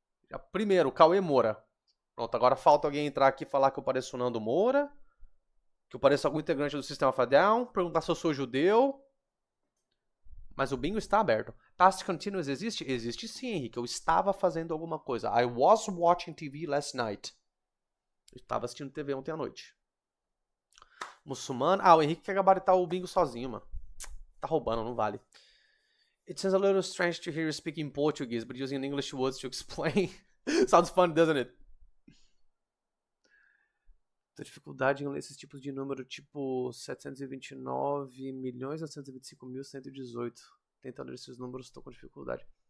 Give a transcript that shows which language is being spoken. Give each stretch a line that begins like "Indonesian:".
Portuguese: Já, primeiro, Cauê Moura. Pronto, agora falta alguém entrar aqui e falar que eu pareço o Nando Moura. Que eu pareço algum integrante do Sistema Faddown. Perguntar se eu sou judeu. Mas o bingo está aberto. Past Continuous existe? Existe sim, Henrique. Eu estava fazendo alguma coisa.
English: I was watching TV last night.
Portuguese: Eu estava assistindo TV ontem à noite. Muçulmano. Ah, o Henrique quer gabaritar o bingo sozinho, mano. Tá roubando, não vale.
English: It sounds a little strange to hear you speaking Portuguese, but using English words to explain. Sounds fun, doesn't it?
Portuguese: Tem dificuldade em ler esses tipos de número, tipo 729.925.118. Tentando ler esses números, estou com dificuldade.